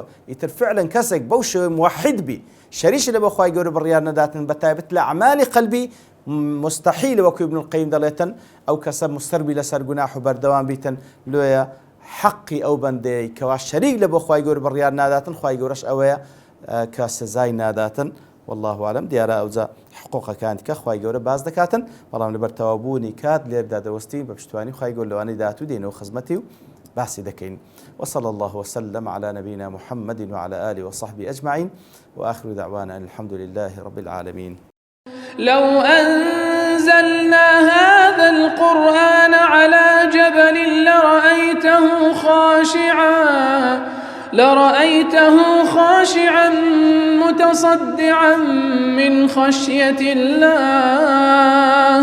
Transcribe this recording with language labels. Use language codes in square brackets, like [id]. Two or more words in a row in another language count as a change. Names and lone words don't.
[ckb] ئیتر فعلەن کەسێک بەو شێوەی موحید بی شەریکی لە بۆ خوای گەورە بڕیار نەداتن بەتایبەت لە ئەعمالی قەلبی، مستحیل وەکو ابن القیم دەڵێتن ئەو کەسە مصربی لەسەر گوناح و بەردەوام بیتن لۆیە حەقی ئەو بەندەی کەوا شەریک لە بۆ خوای گەورە بڕیار ناداتن، خوای گەورەش ئەوەیە کە سزای ناداتن. [ar] والله أعلم. [ckb] دیارە ئەوجا حقوقەکانی کە خوای گەورە باز دەکاتن، بەڵام لەبەر تەواوبوونی کات لێردا دەوەستی بە پشتوانی خوای گەورە لەوانەی داهاتوو دێنەوە خزمەتی و باسی دەکەین. [ar] وصلى الله وسلم على نبينا محمد وعلى آله وصحبه أجمعين، وآخر دعوانا أن الحمد لله رب العالمين. لو أنزلنا هذا القرآن على جبل لرأيته خاشعا متصدعا من خشية الله.